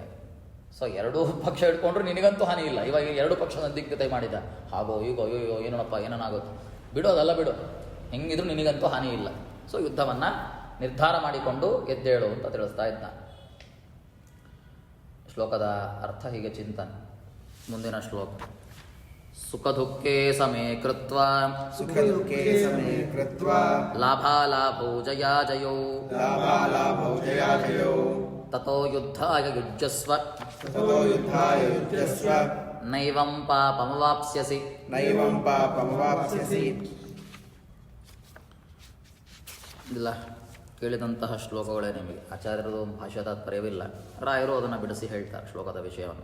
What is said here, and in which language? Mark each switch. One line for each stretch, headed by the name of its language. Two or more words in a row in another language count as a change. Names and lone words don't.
Kannada: ಸೊ ಎರಡೂ ಪಕ್ಷ ಇಟ್ಕೊಂಡ್ರು ನಿನಗಂತೂ ಹಾನಿ ಇಲ್ಲ. ಇವಾಗ ಎರಡು ಪಕ್ಷದ ದಿಗ್ಗತೆ ಮಾಡಿದ, ಹಾಗೋ ಈಗೋ ಅಯ್ಯೋ ಏನೋನಪ್ಪ ಏನಾಗುತ್ತೆ, ಬಿಡೋದಲ್ಲ ಬಿಡು, ಹೆಂಗಿದ್ರು ನಿನಗಂತೂ ಹಾನಿ ಇಲ್ಲ. ಸೊ ಯುದ್ಧವನ್ನು ನಿರ್ಧಾರ ಮಾಡಿಕೊಂಡು ಎದ್ದೇಳು ಅಂತ ತಿಳಿಸ್ತಾ ಇದ್ದ. ಶ್ಲೋಕದ ಅರ್ಥ ಹೀಗೆ ಚಿಂತನೆ. ಮುಂದಿನ ಶ್ಲೋಕ.
Sanskrit: ಸುಖ ದುಃಖೇ ಸಮೇ ಕೃತ್ವಾ ಲಾಭಾಲಾಭೌ ಜಯಾಜಯೌ ತತೋ ಯುದ್ಧಾಯ ಯುಜ್ಯಸ್ವ ನೈವಂ ಪಾಪಮವಾಪ್ಸ್ಯಸಿ.
Kannada: ಇಲ್ಲ, ಕೇಳಿದಂತಹ ಶ್ಲೋಕಗಳೇ ನಿಮಗೆ. ಆಚಾರ್ಯರದು ಭಾಷಾ ತಾತ್ಪರ್ಯವಿಲ್ಲ, ರಾಯರು ಅದನ್ನು ಬಿಡಿಸಿ ಹೇಳ್ತಾರೆ ಶ್ಲೋಕದ ವಿಷಯವನ್ನು.